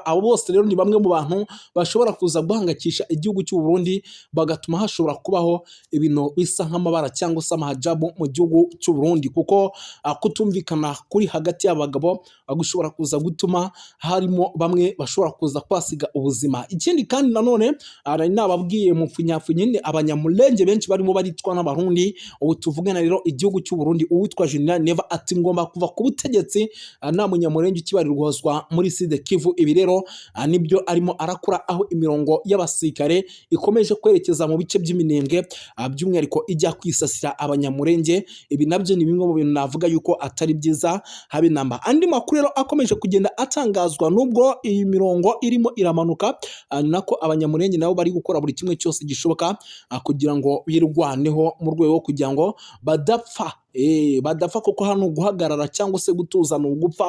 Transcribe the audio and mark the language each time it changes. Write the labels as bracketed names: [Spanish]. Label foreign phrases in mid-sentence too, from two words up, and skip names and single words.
[Kinyarwanda] Abo bose rero ni bamwe mu bantu bashobora kuza guhangakisha igihugu cy'u Burundi, bagatuma hashobora kubaho ibintu bisa nk'amabara cyangwa se amahajabu mu gihugu cy'u Burundi, kuko kutumvikana kuri hagati y'abagabo gushobora kuza gutuma harimo bamwe bashobora kuza kwasiga ubuzima. Ikindi kandi nanone nari nababwiye mu nyine abanyamulenge benshi barimo baritwa n'abarundi. Ubu tuvugana rero igihugu cy'u Burundi, uwitwa General Neva ati ngomba kuva ku butegetsi nta munyamurenge ukibarirwazwa muri Sud Kivu. Ibi rero nibyo arimo arakora, aho imirongo y'abasirikare ikomeje kwerekeza mu bice by'iminembwe, by'umwihariko ijya kwisasira abanyamurenge. Ibi nabyo ni bimwe mu bintu navuga yuko atari byiza habe namba. Andi makuru rero akomeje kugenda atangazwa, nubwo iyi mirongo irimo iramanuka, nako abanyamurenge nabo bari gukora buri kimwe cyose gishoboka kugira ngo birwaneho mu rwego kugira ngo badapfa kuko hano guhagarara cyangwa se gutuza no gupfa.